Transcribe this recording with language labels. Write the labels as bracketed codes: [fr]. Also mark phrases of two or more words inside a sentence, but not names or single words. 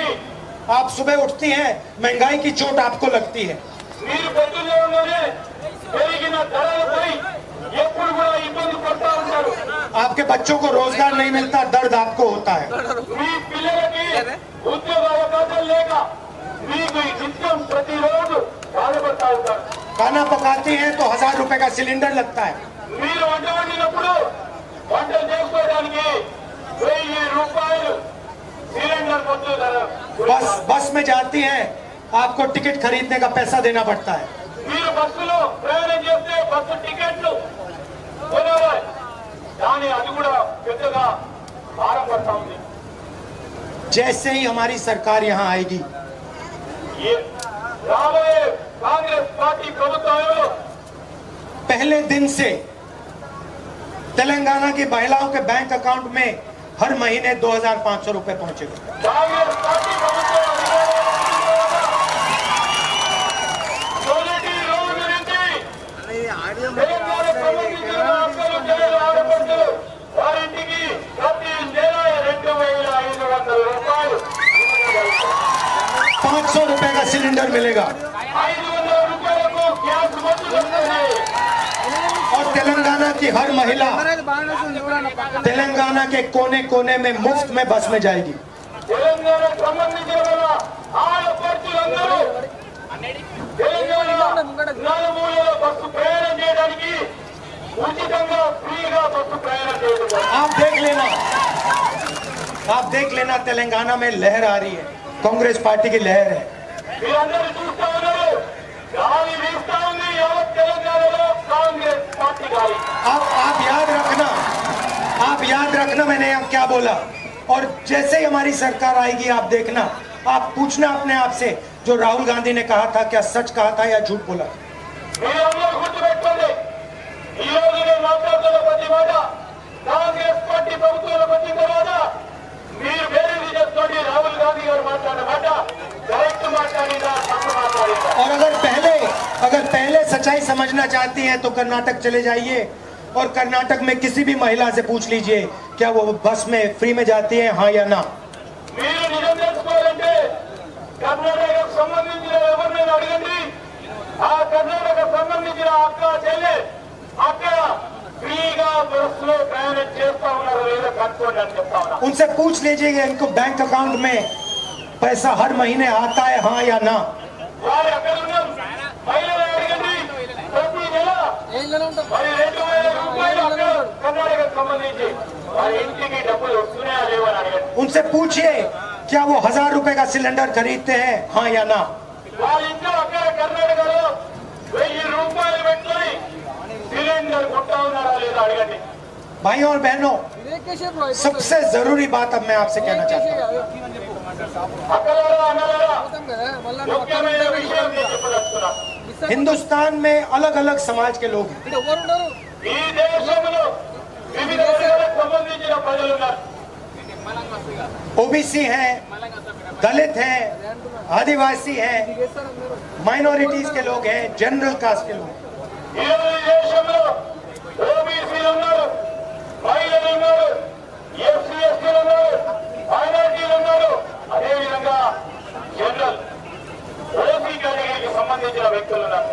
[hi] आप सुबह उठती हैं, महंगाई की चोट आपको लगती है. [te] మీరు పొద్దున్నే ఉండగానే పెరిగిన ధరలపై ఎప్పుడు కూడా ఇబ్బంది పడతా ఉంటారు. [hi] आपके बच्चों को रोजगार नहीं मिलता, दर्द आपको होता है। [te] మీ పిల్లలకి ఉద్యోగ అవకాశాలు లేక మీకు నిత్యం ప్రతిరోజు బాధపడతా ఉంటారు. [hi] खाना पकाती हैं तो 1000 रुपए का सिलेंडर लगता है। [te] మీరు వంట వండినప్పుడు వంటలు చేసుకోవడానికి 1000 రూపాయలు సిలిండర్ కొట్టు ధర. [hi] बस में जाती हैं, आपको टिकट खरीदने का पैसा देना पड़ता है। [te] మీరు బస్సులో ప్రయాణం చేస్తే బస్సు టికెట్లు కొనాలి, కానీ అది కూడా పెద్దగా భారం పడతా ఉంది. [hi] जैसे ही हमारी सरकार यहाँ आएगी, [te] రాబోయే కాంగ్రెస్ పార్టీ ప్రభుత్వంలో [hi] पहले दिन से तेलंगाना की महिलाओं के [en] bank account [hi] में हर महीने 2500 रुपए पहुंचेगा। [te] కాంగ్రెస్ పార్టీ ప్రభుత్వం మొదటి రోజు నుంచి తెలంగాణకు సంబంధించిన అక్కలు చెల్లెలు ఆడపడుచులు వారింటికి ప్రతి నెల 2500 రూపాయలు [hi] 500 रुपए का सिलेंडर मिलेगा [te] 500 రూపాయలకు గ్యాస్ మందు వస్తుంది. [hi] और तेलंगाना की हर महिला तेलंगाना के कोने कोने में मुफ्त में बस में जाएगी। [te] తెలంగాణకు సంబంధించిన వాళ్ళ ఆడపడుచులందరూ తెలంగాణ నలుమూలలో బస్సు ప్రయాణం చేయడానికి ఉచితంగా ఫ్రీగా బస్సు ప్రయాణం చేయడం. [hi] आप देख लेना तेलंगाना में लहर आ रही है, कांग्रेस पार्टी की लहर है। [te] మీరందరూ చూస్తా ఉన్నారు, గాలి వీస్తా ఉంది యావత్ తెలంగాణలో కాంగ్రెస్ పార్టీ గాలి. [hi] आप याद रखना मैंने यहाँ क्या बोला। और जैसे ही हमारी सरकार आएगी, आप देखना, आप पूछना अपने आप से, जो राहुल गांधी ने कहा था क्या सच कहा था या झूठ बोला। [te] మీరందరూ గుర్తుపెట్టుకోండి, ఈ రోజు నేను మాట్లాడుతున్న ప్రతి మాట కాంగ్రెస్ పార్టీ ప్రభుత్వంలో వచ్చిన తర్వాత మీరు బేరీజు చేసుకోండి. రాహుల్ గాంధీ గారు మాట్లాడిన మాట కరెక్ట్ మాట్లాడిందా తప్పు మాట్లాడిందా. [hi] और अगर पहले सच्चाई समझना चाहती हैं तो कर्नाटक चले जाइए और कर्नाटक में किसी भी महिला से पूछ लीजिए क्या वो बस में फ्री में जाती है, हाँ या ना। [te] మీరు నిజం తెలుసుకోవాలంటే కర్ణాటకకు సంబంధించిన ఎవరినైనా అడగండి, ఆ కర్ణాటకకు సంబంధించిన అక్క చెల్లె అక్కడ ఫ్రీగా బస్సులో ప్రయాణం చేస్తా ఉన్నారు లేదా కనుక్కోండి అని చెప్తా ఉన్నా. [hi] उनसे पूछ लीजिए इनको [en] bank account [hi] में पैसा हर महीने आता है, हाँ या ना। [te] వారు అక్కడ ఉన్న మహిళలు అడగండి, ప్రతి నెల మరి 2000 రూపాయలు అక్కడ కర్ణాటకకు సంబంధించి వారి ఇంటికి డబ్బులు వస్తున్నాయా లేవని అడగండి. [hi] उनसे पूछिए क्या वो 1000 रुपए का सिलेंडर खरीदते हैं, हाँ या ना। [te] వాళ్ళ ఇంట్లో అక్కడ కర్ణాటకలో 1000 రూపాయలు పెట్టుకొని సిలిండర్ కొట్టా ఉన్నారా లేదా అడగండి. [hi] भाइयों और बहनों, सबसे जरूरी बात अब मैं आपसे कहना चाहता हूँ। [te] అక్కలారా అన్నలారా ముఖ్యమైన విషయం నేను చెప్పదలుచుకున్నా. [hi] हिंदुस्तान में अलग अलग समाज के लोग हैं। [te] ఈ దేశంలో వివిధ వర్గాలకు సంబంధించిన ప్రజలు ఉన్నారు. [hi] ओबीसी हैं, दलित हैं, आदिवासी हैं, माइनॉरिटीज के लोग हैं, [en] general caste [hi] के लोग हैं। [te] ఈరోజు ఈ దేశంలో ఓబీసీలు ఉన్నారు, మహిళలు ఉన్నారు, ఎస్సీ ఎస్టీలు ఉన్నారు, మైనారిటీలు ఉన్నారు, అదేవిధంగా [en] general OC [te] కేటగిరీకి సంబంధించిన వ్యక్తులు ఉన్నారు.